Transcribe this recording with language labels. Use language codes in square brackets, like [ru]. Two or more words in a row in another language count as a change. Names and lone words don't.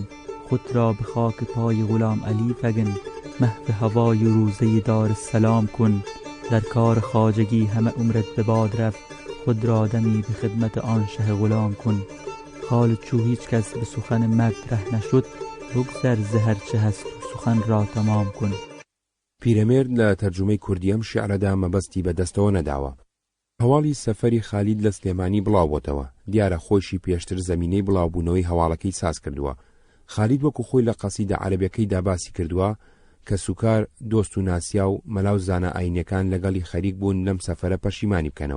[fa] خود را به خاک پای غلام علی فگن، محو هوای روزه دار السلام کن. در کار خواجگی همه عمرت به باد رفت، خود را دمی به خدمت آن شه غلام کن. خالد چو هیچ کس به سخن مرد ره نشد، بگذر ز هر چه هست و سخن را تمام کن. [ckb] پیرەمێرد لە تەرجمەی کوردی ئەم شیعرەدا مەبەستی بەدەستەوە نەداوە. هەواڵی سەفەری خالید لە سلێمانی بڵاو بۆتەوە، دیارە خۆشی پێشتر زەمینەی بڵاوبوونەوەی هەواڵەکەی ساز کردووە. خالید وەکو خۆی لە قەسیدە عەرەبیەکەیدا باسی کردووە کە سوکار دۆست و ناسیا و مەلاو زانە ئاینەکان لەگەڵی خەریک بوون لەم سەفەرە پەشیمانی بکەنەوە.